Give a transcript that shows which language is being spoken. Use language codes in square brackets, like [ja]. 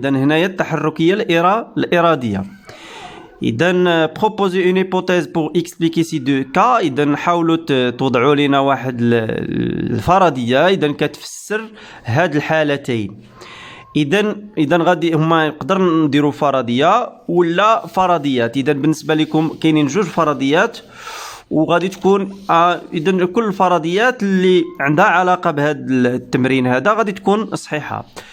[ar] هنايا التحركيه الاراديه. [fr] proposer une hypothèse pour expliquer ces deux cas. [ar] نحاولوا توضعوا لنا واحد الفرضيه كتفسر هاد الحالتين. غادي هما نقدر نديروا فرضيه ولا فرضيات. بالنسبه لكم كاينين جوج فرضيات وغادي تكون كل الفرضيات اللي عندها علاقه بهذا التمرين هذا غادي تكون صحيحه.